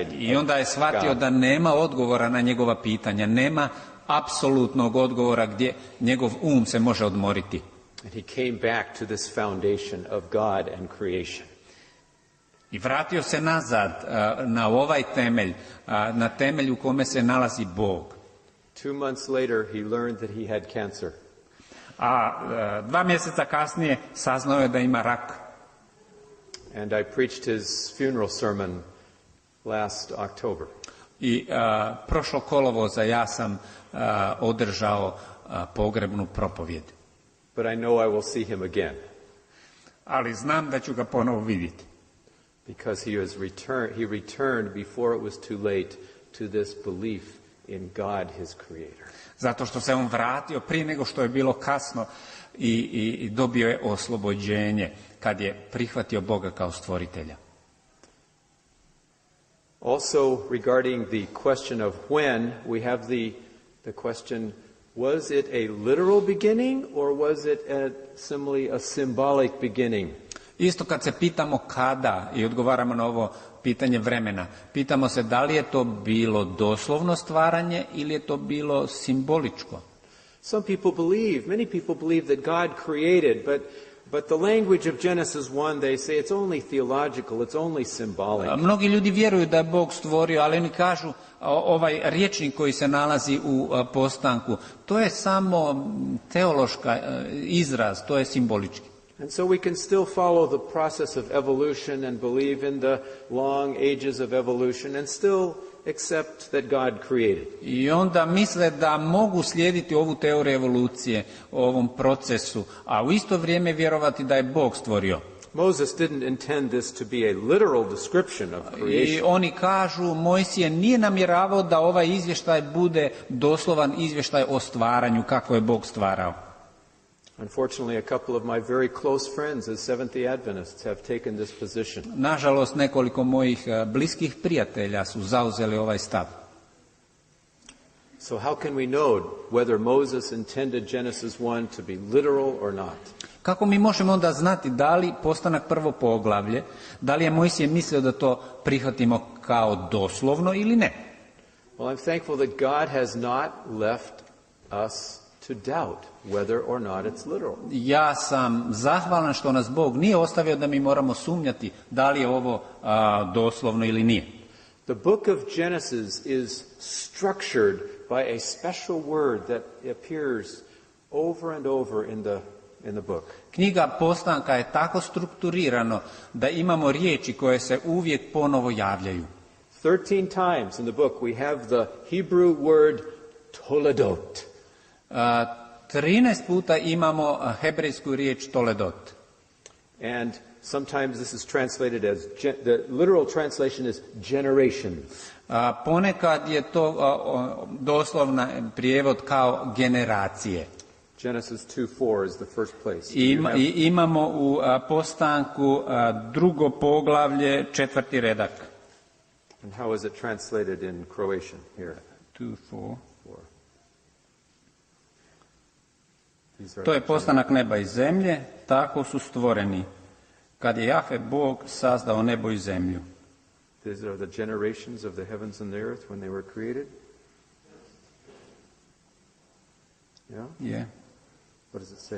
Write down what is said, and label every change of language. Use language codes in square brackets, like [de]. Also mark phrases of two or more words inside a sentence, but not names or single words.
[hr] I onda je shvatio da nema odgovora na njegova pitanja, nema apsolutnog odgovora gdje njegov um se može odmoriti. [en] And he came back to this foundation of God and creation. [hr] I vratio se nazad na ovaj temelj, na temelj u kome se nalazi Bog. [en] 2 months later, he learned that he had cancer. [hr] A 2 mjeseca kasnije saznao je da ima rak. [en] And I preached his funeral sermon last October. [hr] I prošlo kolovoza ja sam održao pogrebnu propovjed. [en] But I know I will see him again. [hr] Ali znam da ću ga ponovo vidjeti. [en] Because he returned before it was too late to this belief in God, his creator. [hr] Zato što se on vratio prije nego što je bilo kasno i dobio je oslobođenje kad je prihvatio Boga kao stvoritelja. [en] Also, regarding the question of when, we have the question, was it a literal beginning or was it simply a symbolic beginning? [hr] Isto kad se pitamo kada i odgovaramo na ovo pitanje vremena, pitamo se da li je to bilo doslovno stvaranje ili je to bilo simboličko. [en] Many people believe that God created, but the language of Genesis 1, they say it's only theological, it's only symbolic. [hr] Mnogi ljudi vjeruju da je Bog stvorio, ali oni kažu ovaj rječnik koji se nalazi u postanku, to je samo teološka izraz, to je simbolički. [en] And so we can still follow the process of evolution and believe in the long ages of evolution and still accept that God created. [hr] I onda misle da mogu slijediti ovu teoriju evolucije, ovom procesu, a u isto vrijeme vjerovati da je Bog stvorio. [en] Moses didn't intend this to be a literal description of creation. [hr] I oni kažu, Mojsije nije namjeravao da ovaj izvještaj bude doslovan izvještaj o stvaranju, kako je Bog stvarao. [en] Unfortunately, a couple of my very close friends as Seventh-day Adventists have taken this position. [hr] Nažalost, nekoliko mojih bliskih prijatelja su zauzeli ovaj stav. [en] So how can we know whether Moses intended Genesis 1 to be literal or not? [hr] Kako mi možemo onda znati da li postanak prvo poglavlje, da li je Mojsije mislio da to prihvatimo kao doslovno ili ne? [en] Well, I'm thankful that God has not left us to doubt whether or not it's literal. [hr] Ja sam zahvalan što nas Bog nije ostavio da mi moramo sumnjati da li je ovo doslovno ili nije. [en] The book of Genesis is structured by a special word that appears over and over in the book. [hr] Knjiga Postanka je tako strukturirano da imamo riječi koje se uvijek ponovo javljaju. [en] 13 times in the book we have the Hebrew word toledot. [hr] 13 puta imamo hebrejsku riječ toledot. [en] And sometimes this is translated as, the literal translation is generations. [hr] Ponekad je to doslovna prijevod kao generacije. [en] Genesis 2:4 is the first place. [hr] Imamo u Postanku drugo poglavlje, 4. redak. [en] And how is it translated in Croatian here? 2:4. [hr] To je postanak neba i zemlje, tako su stvoreni, kad je Jahve Bog sazdao nebo i zemlju. [en] These are the generations of the heavens and the earth when they were created? Yeah? [hr] Je [en] What does it say?